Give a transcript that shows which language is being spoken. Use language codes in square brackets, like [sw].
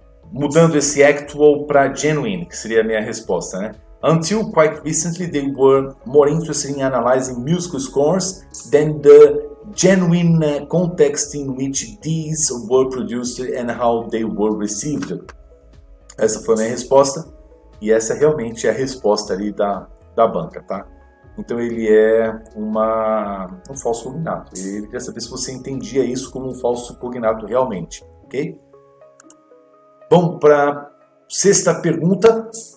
[pt] Mudando esse actual para genuine, que seria a minha resposta, né? [en] Until quite recently, they were more interested in analyzing musical scores than the genuine context in which these were produced and how they were received. [pt] Essa foi a minha resposta, e essa realmente é a resposta ali da banca, tá? Então ele é um falso cognato. Ele queria saber se você entendia isso como um falso cognato realmente, ok? Vamos para a sexta pergunta.